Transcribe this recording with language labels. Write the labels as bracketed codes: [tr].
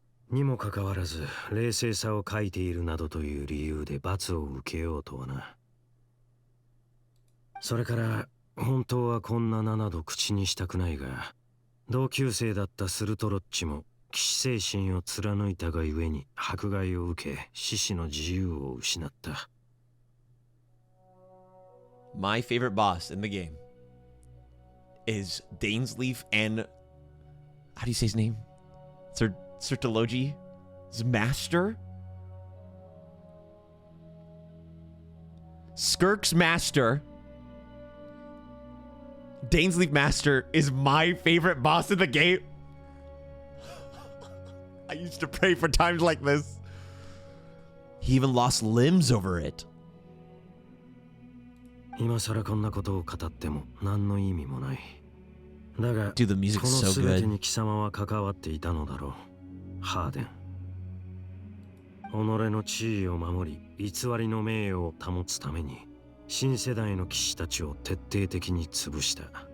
[ja] にもかかわらず冷静さを欠いているなどという理由で罰を受けようとはな。それから本当はこんな名など口にしたくないが、同級生だったスルトロッチも騎士精神を貫いたがゆえに迫害を受け、獅子の自由を失った。 [en] My favorite boss in the game is Dainsleif and how do you say his name? Sertologi's master? Skirk's master. Dainsleif master is my favorite boss in the game. I used to pray for times like this. He even lost limbs over it. [ja] 今さらこんなことを語っても何の意味もない。だが、 [en] Dude, the music's [ja] この [en] so [ja] 全てに貴様は関わっていたのだろう、ハーデン。己の地位を守り、偽りの名誉を保つために、新世代の騎士たちを徹底的に潰した。